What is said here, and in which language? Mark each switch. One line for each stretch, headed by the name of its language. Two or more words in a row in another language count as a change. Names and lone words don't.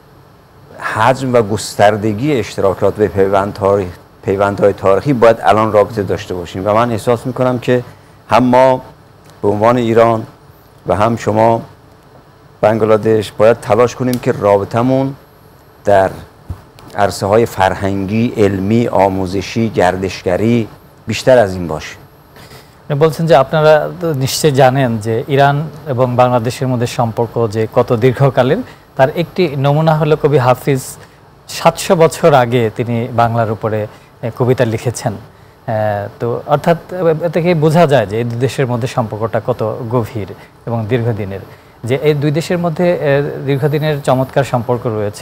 Persian: حجم و گستردگی اشتراکات و پیوندهای تاریخی باید الان رابطه داشته باشیم و من احساس میکنم که هم ما به عنوان ایران و هم شما بنگلادش باید تلاش کنیم که رابطمون در عرصه های فرهنگی، علمی، آموزشی، گردشگری بیشتر از این باشه।
Bangla: বলছেন যে আপনারা নিশ্চয়ই জানেন যে ইরান এবং বাংলাদেশের মধ্যে সম্পর্ক যে কত দীর্ঘকালীন, তার একটি নমুনা হলো কবি হাফিজ 700 বছর আগে তিনি বাংলার উপরে কবিতা লিখেছেন। তো অর্থাৎ এ থেকে বোঝা যায় যে এই দুই দেশের মধ্যে সম্পর্কটা কত গভীর এবং দীর্ঘদিনের, যে এই দুই দেশের মধ্যে দীর্ঘদিনের চমৎকার সম্পর্ক রয়েছে।